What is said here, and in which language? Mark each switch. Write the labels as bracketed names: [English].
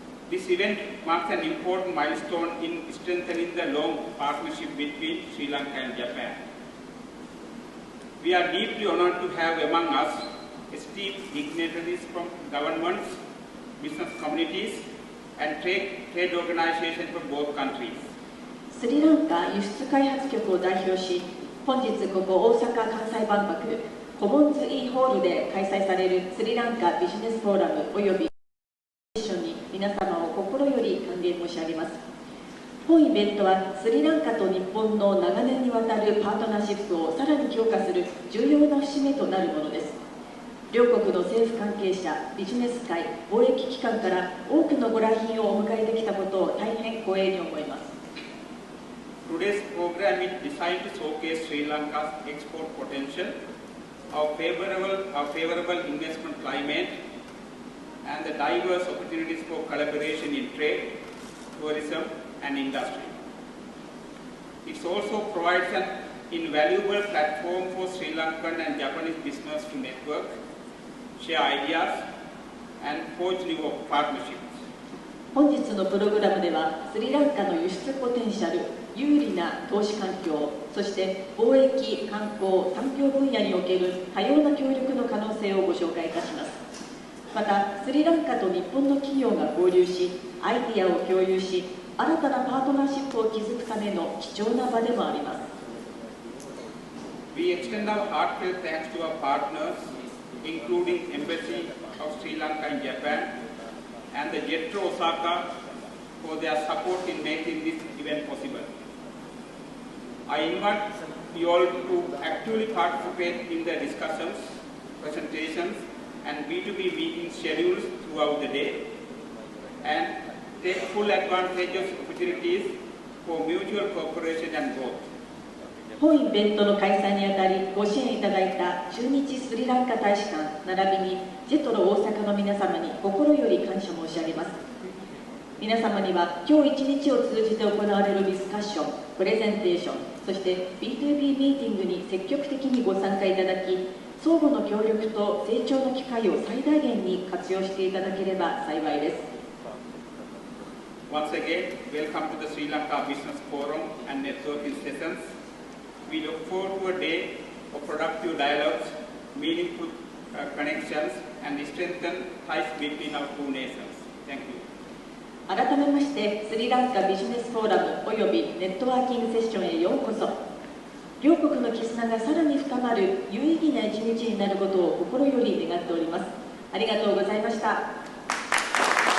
[English] This event marks an important milestone in strengthening the long partnership between Sri Lanka and Japan. We are deeply honored to have among us esteemed dignitaries from governments, business communities, and trade organizations from both countries. [Japanese] スリランカ輸出開発局を代表し、本日ここ大阪・関西万博コモンズ E ホールで開催されるスリランカビジネスフォーラムおよびセッションに皆様を心より歓迎申し上げます。本イベントはスリランカと日本の長年にわたるパートナーシップをさらに強化する重要な節目となるものです。両国の政府関係者、ビジネス界、貿易機関から多くのご来賓をお迎えできたことを大変光栄に思います。 [English] Today's program is designed to showcase Sri Lanka's export potential, our favorable investment climate, and the diverse opportunities for collaboration in trade, tourism, and industry. It also provides an invaluable platform for Sri Lankan and Japanese business to network, share ideas, and forge new partnerships. [Japanese] 本日のプログラムでは、スリランカの輸出ポテンシャル、有利な投資環境、そして貿易、観光、産業分野における多様な協力の可能性をご紹介いたします。また、スリランカと日本の企業が交流し、アイディアを共有し、新たなパートナーシップを築くための貴重な場でもあります。 [English] We extend our heartfelt thanks to our partners, including Embassy of Sri Lanka in Japan and the JETRO Osaka for their support in making this event possible. I invite you all to actively participate in the discussions, presentations, and B2B meeting schedules throughout the day and take full advantage of opportunities for mutual cooperation and growth. [Japanese] 本イベントの開催にあたりご支援いただいた駐日スリランカ大使館並びにJETRO大阪の皆様に心より感謝申し上げます。皆様には今日一日を通じて行われるディスカッション、プレゼンテーション、そして B2B ミーティングに積極的にご参加いただき、相互の協力と成長の機会を最大限に活用していただければ幸いです。 [English] Once again, welcome to the Sri Lanka Business Forum and Networking Sessions. We look forward to a day of productive dialogues, meaningful connections, and strengthen ties between our two nations. Thank you. [Japanese] 改めまして、スリランカビジネスフォーラムおよびネットワーキングセッションへようこそ。両国の絆がさらに深まる有意義な一日になることを心より願っております。ありがとうございました。